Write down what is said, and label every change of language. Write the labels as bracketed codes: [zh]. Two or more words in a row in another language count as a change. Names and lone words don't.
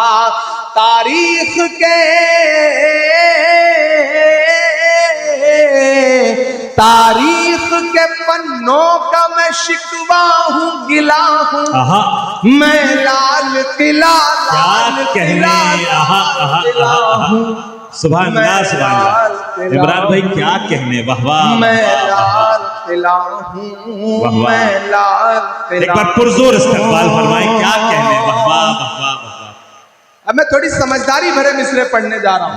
[hi] तारीख के पन्नों का मैं शिकवा हूं गिला हूं, आहा। मैं लाल किला लाल क्या कहने। किला आहा आहा किला आहा। हूं, [ar] سبحان الله سبحان الله. [hi] इमरान भाई क्या कहने। वाह वाह। मैं लाल किला हूं, वाह, वाह। मैं लाल एक किला। बार पुरजोर इस्तकबाल फरमाए। क्या कहने। वाह वाह वाह वाह वाह। अब मैं थोड़ी समझदारी भरे मिसरे पढ़ने जा रहा हूं।